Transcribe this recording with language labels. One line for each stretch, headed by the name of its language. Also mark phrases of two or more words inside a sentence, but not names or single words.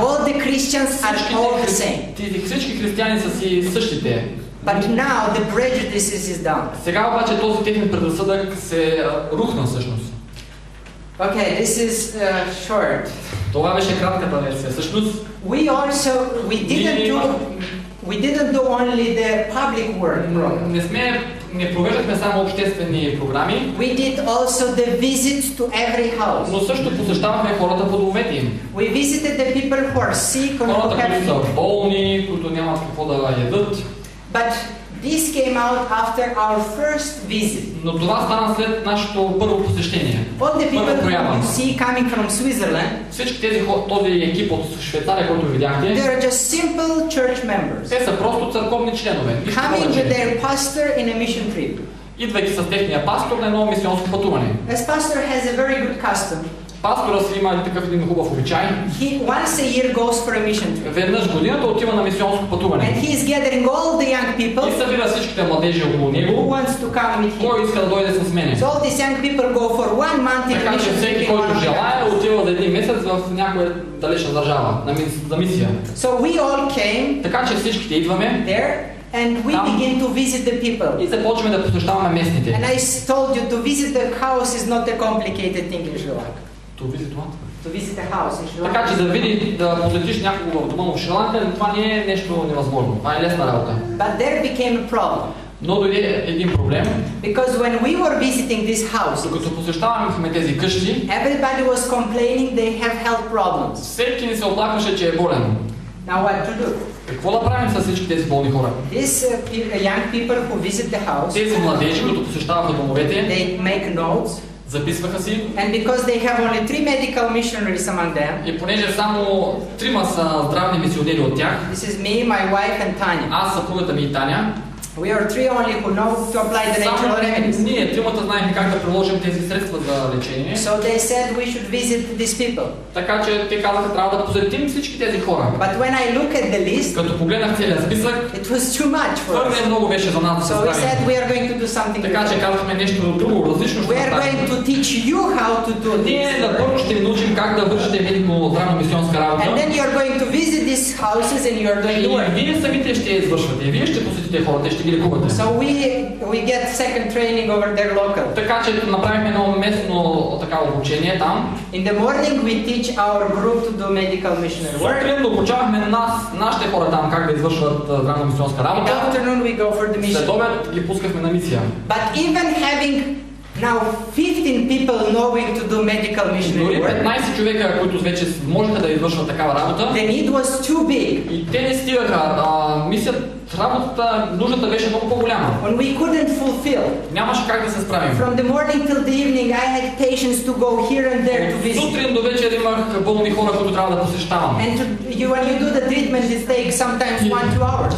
English: all the Christians are all the same.
Bulgarian: Всички християни са си същите.
English: But now the prejudices is down.
Bulgarian: Сега обаче този техен предразсъдък се рухна всъщност.
English: Okay, this is short.
Bulgarian: Това беше кратката версия. Всъщност,
English: we didn't do only the public work program.
Bulgarian: Не провеждахме само обществени програми.
English: We did also the visits to every house.
Bulgarian: Но също посещавахме хората по домовете им.
English: We visited the people who are sick or
Bulgarian: хората, които са болни, които нямат какво да ядат.
English: But this came out after our first visit.
Bulgarian: Но това стана след нашето първо посещение.
English: All the people you see coming from Switzerland,
Bulgarian: всички този екип от Швейцария, който видяхте,
English: they are just simple church members.
Bulgarian: Те са просто църковни членове.
English: Coming with their pastor in a mission trip.
Bulgarian: Идвайки с техния пастор на едно мисионско пътуване.
English: This pastor has a very good custom.
Bulgarian: Пастора си има такъв един хубав обичай.
English: He once a year goes for a mission trip.
Bulgarian: Веднъж годината отива на мисионско пътуване.
English: And he is gathering all the young people.
Bulgarian: И събира всичките младежи около него.
English: Who wants to come with him?
Bulgarian: Кой иска да дойде с мене?
English: So all these young people go for 1 month in
Bulgarian: така че всеки, който желае, отива за един месец в някоя далечна държава за мисия.
English: So we all came.
Bulgarian: Така че всичките идваме.
English: There. And we begin to visit the people.
Bulgarian: И започваме да посещаваме местните.
English: And I told you to visit the house is not a complicated thing in Sri Lanka. To visit what? To visit the house in Sri Lanka.
Bulgarian: Така че да посетиш някого в дома в Шри Ланка, това не е нещо невъзможно. Това е лесна работа.
English: But there became a problem.
Bulgarian: Но дойде един проблем.
English: Because when we were visiting this house,
Bulgarian: докато посещавахме тези къщи,
English: everybody was complaining they have health problems.
Bulgarian: Всеки ни се оплакваше, че е болен.
English: Now what to do?
Bulgarian: Какво да правим с всички тези болни хора?
English: These young people who visit the house,
Bulgarian: тези младежи, които посещаваха домовете,
English: they make notes.
Bulgarian: Записваха си.
English: And because they have only 3 medical missionaries among them.
Bulgarian: И понеже само 3 са здравни мисионери от тях.
English: This is me, my wife and Tanya.
Bulgarian: Аз, съпругата ми и Таня.
English: We are 3 only who know to apply the natural remedies.
Bulgarian: Ние тримата знаем как да приложим тези средства за лечение.
English: So they said we should visit these people.
Bulgarian: Така че те казаха, трябва да посетим всички тези хора.
English: But when I look at the list,
Bulgarian: като погледнах целия списък,
English: it was too much for us.
Bulgarian: Твърде много беше за нас.
English: So we said we are going to do something.
Bulgarian: Така че казахме нещо друго, различно.
English: We are going to teach you how to do this.
Bulgarian: Ние първо ще ви научим как да вършите медико-здравно-мисионска работа.
English: And then you are going to visit these houses and you are going to work.
Bulgarian: И вие самите ще извършвате. Вие ще посетите хората, ще ги лекувате.
English: We get second training over there local.
Bulgarian: Така че направихме едно местно така обучение там.
English: In the morning we teach our group to do medical missionary work.
Bulgarian: Сутрин обучавахме нашите хора там как да извършват здравно-мисионска работа.
English: In the afternoon we go for the mission.
Bulgarian: След обед ги пускахме на мисия.
English: But even having Now 15 people knowing to do medical missionary
Bulgarian: Дори
English: work.
Bulgarian: 15 човека, които вече можеха да извършват такава работа. The need was too big. И те не стигаха. Работата, нуждата беше много по-голяма.
English: When we couldn't fulfill.
Bulgarian: Нямаше как да се справим.
English: From the morning till the evening, I had patients to go here and there to visit.
Bulgarian: Сутрин до вечер имах болни хора, които трябва да посещавам.
English: And when you do the treatment, it takes sometimes 1-2 hours.